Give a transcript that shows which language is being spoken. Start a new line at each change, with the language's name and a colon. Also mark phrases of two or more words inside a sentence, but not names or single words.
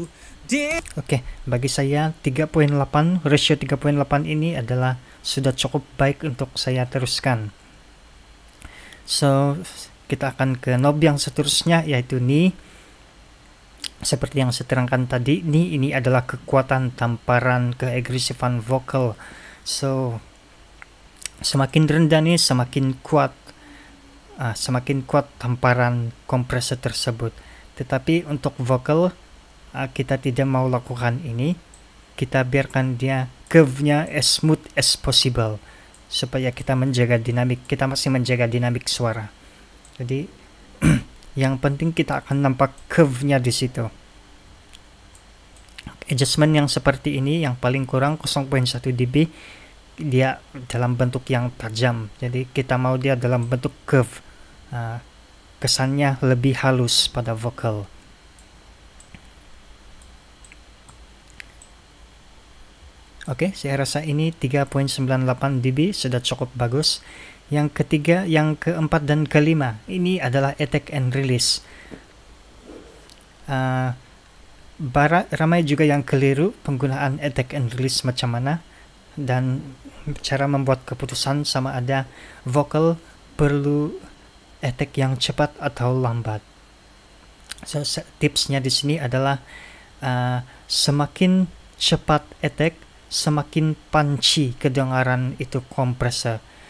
Malay: Oke, bagi saya 3.8, ratio 3.8 ini adalah sudah cukup baik untuk saya teruskan. So, kita akan ke knob yang seterusnya, yaitu ni. Seperti yang saya terangkan tadi, ni ini adalah kekuatan tamparan, keagresifan vokal. So, semakin rendah nih, semakin kuat tamparan kompresor tersebut. Tetapi untuk vokal, kita tidak mau lakukan ini. Kita biarkan dia curve-nya
English: as smooth as possible,
Malay: supaya kita menjaga dinamik, kita masih menjaga dinamik suara. Jadi yang penting kita akan nampak curve-nya di situ. Adjustment yang seperti ini, yang paling kurang 0.1 dB, dia dalam bentuk yang tajam. Jadi kita mau dia dalam bentuk curve, kesannya lebih halus pada vokal. Oke, saya rasa ini 3.98 dB sudah cukup bagus. Yang ketiga, yang keempat dan kelima, ini adalah
English: attack and release.
Malay: Ramai juga yang keliru penggunaan
English: attack and release
Malay: macam mana, dan cara membuat keputusan sama ada vokal perlu attack yang cepat atau lambat. So, tipsnya di sini adalah semakin cepat attack, semakin punchy kedengaran itu kompresor.